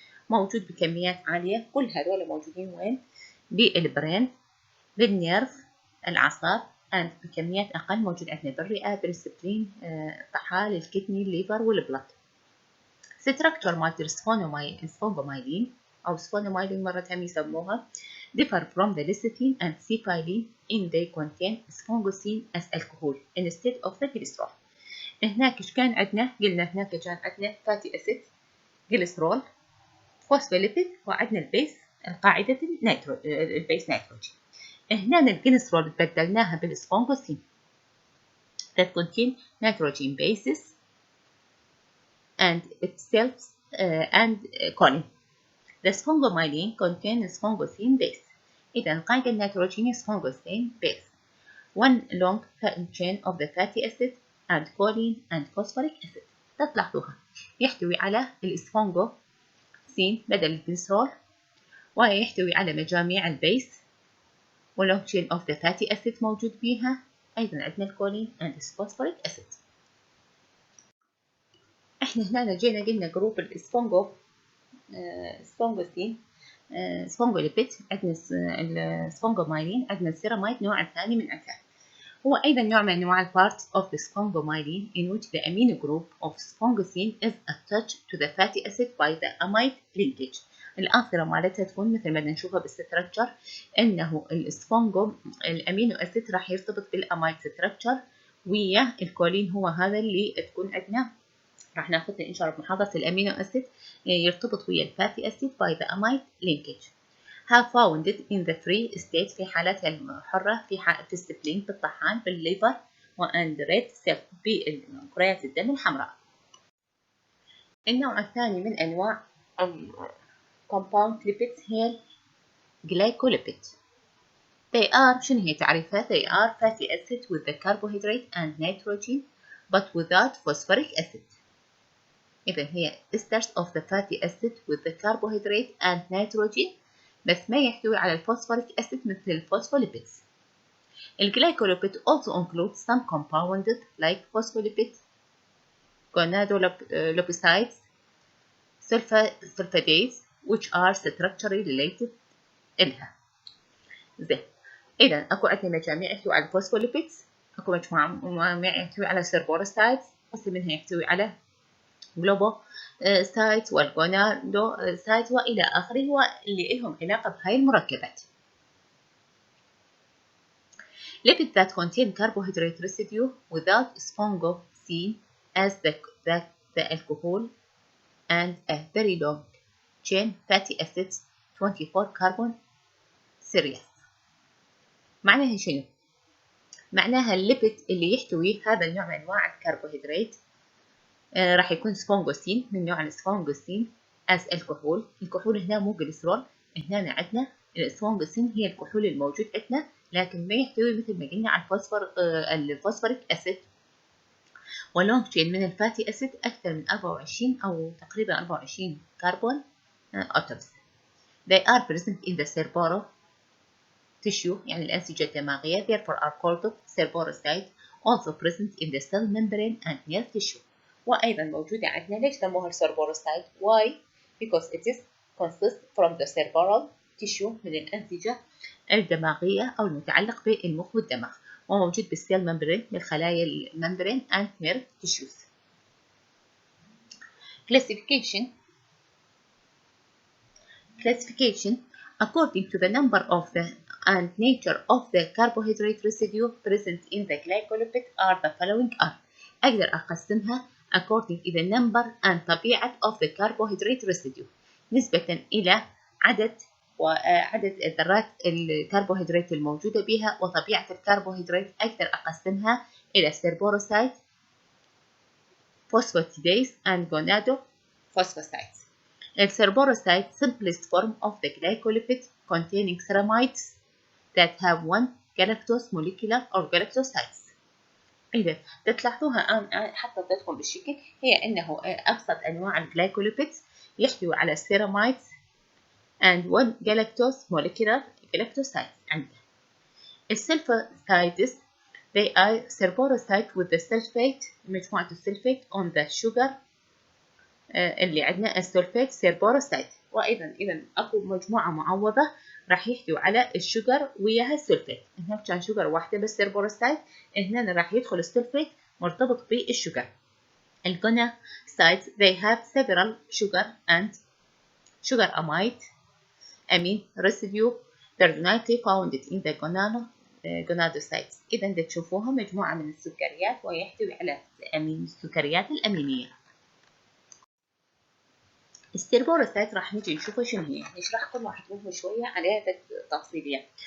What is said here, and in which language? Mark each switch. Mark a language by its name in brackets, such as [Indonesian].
[Arabic] موجود بكميات عالية. كل هذول موجودين وين؟ بالبرين، بالنيرف، الأعصاب and بكميات أقل موجود عندنا بالرئة، بالسبلين، الطحال، الكدني، الليفر والبلد. [English] structure [Arabic] مالت السفنجومايلين أو سفنجومايلين مرة هم يسموها [English] differ from the lecithin and cephalin in they contain sphingosine as alcohol instead of the glycerol. [Arabic] هناك ايش كان عندنا؟ قلنا هناك كان عندنا فاتي أسيد، جليسرول، فوسفوليبيد، وعندنا البيس القاعدة البيس نيتروجين. هنا الجليسرول بدلناها بالسفنجوسين [English] that contain nitrogen bases and itself and choline. The sphingomyelin contains sphingosine base. [Arabic] إذا قاعدة النيتروجين [English] sphingosine base. One long chain of the fatty acid and choline and phosphoric acid. [Arabic] تلاحظوها يحتوي على السفنجوسين بدل الجليسرول، ويحتوي على مجاميع البيس ولونج [English] chain of the fatty acid [Arabic] موجود بيها. أيضا عندنا الكولين [English] and phosphoric acid. [Arabic] احنا هنا جينا قلنا جروب السفنجوسين سفنجوليبيد، عندنا السفنجومايلين، عندنا السيراميد نوع الثاني من أمثال. هو أيضا نوع من أنواع [English] parts of the sphingomyelin in which the amino group of sphingosine is attached to the fatty acid by the amide linkage. [Arabic] الآخرة مالتها تكون مثل ما نشوفها بالستركتشر، إنه الأمينو أسيد راح يرتبط بالأمايد ستركتشر ويا الكولين، هو هذا اللي تكون عندنا راح ناخذه إن شاء الله بمحاضرة الأمينو أسيد، يرتبط ويا الفاتي أسيد [English] by the amide linkage. have found it in the free state [Arabic] في حالاتها الحرة في السبلين، بالطحال، بالليفر، [English] and red cell [Arabic] بكريات الدم الحمراء. النوع الثاني من أنواع [English] compound lipids [Arabic] هي glycolipid. [English] They are [Arabic] شنو هي تعريفها؟ [English] They are fatty acid with the carbohydrate and nitrogen but without phosphoric acid. [Arabic] إذا هي [English] esters of the fatty acid with the carbohydrate and nitrogen [Arabic] بس ما يحتوي على الفوسفوريك أسيد مثل الفوسفوليبيدز. [English] الجلايكوليبيد also includes some compounds like phospholipids, gonadoliposides, sulfidase which are structurally related إلها. [Arabic] زين، إذا أكو عندنا مجاميع يحتوي على الفوسفوليبيدز، أكو مجموعة يحتوي على سيربوروسايدز، قسم منها يحتوي على جلوبوسايدز والجونادوسايدز وإلى آخره، هو اللي لهم علاقة بهاي المركبات. [English] Lipids that contain carbohydrate residue without sphingosine as the alcohol and a very long chain fatty acids 24 carbon series. [Arabic] معناها شنو؟ معناها الليبيد اللي يحتوي هذا النوع من أنواع الكربوهيدرات راح يكون سفنجوسين من نوع السفنجوسين [English] as alcohol. [Arabic] الكحول هنا مو جليسرول، هنا عندنا السفنجوسين هي الكحول الموجود عندنا، لكن ما يحتوي مثل ما قلنا على الفوسفوريك أسيد. ولونج تشين من الفاتي أسيد أكثر من 24 أو تقريبا 24 كربون atoms. [English] They are present in the cerebral tissue [Arabic] يعني الأنسجة الدماغية. [English] Therefore are called cerebrocytes. Also present in the cell membrane and nerve tissue. [Arabic] وأيضا موجودة عندنا. ليش سموها cerebrocyte؟ [English] Why? Because it is consists from the cerebral tissue [Arabic] من الأنسجة الدماغية أو المتعلق بالمخ والدماغ، وموجود بالسيل ممبرين بالخلايا الممبرين [English] and nerve tissues. Classification according to the number of the and nature of the carbohydrate residue present in the glycolipid are the following are. [Arabic] أقدر أقسمها [English] according to the number and [Arabic] طبيعة [English] of the carbohydrate residue [Arabic] نسبة إلى عدد ذرات الكربوهيدرات الموجودة بها وطبيعة الكربوهيدرات. أقدر أقسمها إلى سيربوروسايت، [English] phosphatidase and gonadophosphocytes. السيربوروسايت simplest form of the glycolipid containing ceramides that have one galactose molecular or galactosides. [Arabic] إذا تلاحظوها حتى تدخل بالشكل هي أنه أبسط أنواع الجلايكوليبيدز يحتوي على [English] ceramides and one galactose molecular galactosides. [Arabic] عندنا السلفاتيدز [English] they are serborocyte with the sulfate [Arabic] مجموعة السلفات [English] on the sugar [Arabic] اللي عندنا السلفات سيربوروسايت. وأيضا إذا أكو مجموعة معوضة راح يحتوي على الشجر وياها السلفات. هنا كان شجر واحدة بس سيربوروسايت، هنا راح يدخل السلفات مرتبط بالشجر. [English] الجونادوسايتس they have several sugar and sugar amine residue predominantly found in the gonadosites. [Arabic] إذا تشوفوها مجموعة من السكريات ويحتوي على السكريات الأمينية. السيربوروسايت راح نجي نشوفها شنو هي، نشرح كل واحد منهم شوية عليها تفصيلية.